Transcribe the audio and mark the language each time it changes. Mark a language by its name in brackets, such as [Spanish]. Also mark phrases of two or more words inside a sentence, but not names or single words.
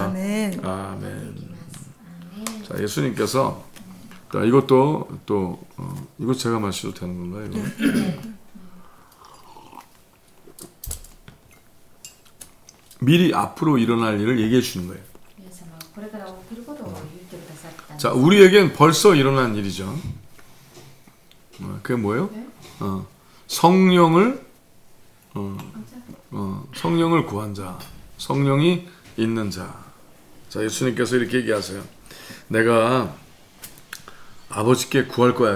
[Korean] 아멘. 아멘. 자, 예수님께서 자, 이것도 또 이거 제가 마셔도 되는 건가요? 이거? 미리 앞으로 일어날 일을 얘기해 주는 거예요. [Japanese] 皆様はこれから起きることを言ってくださったんです。 [Korean] 자, 우리에겐 벌써 일어난 일이죠. 그게 뭐예요? 성령을 성령을 구한 자, 성령이 있는 자. 자, 예수님께서 이렇게 얘기하세요. 내가 아버지께 구할 거야.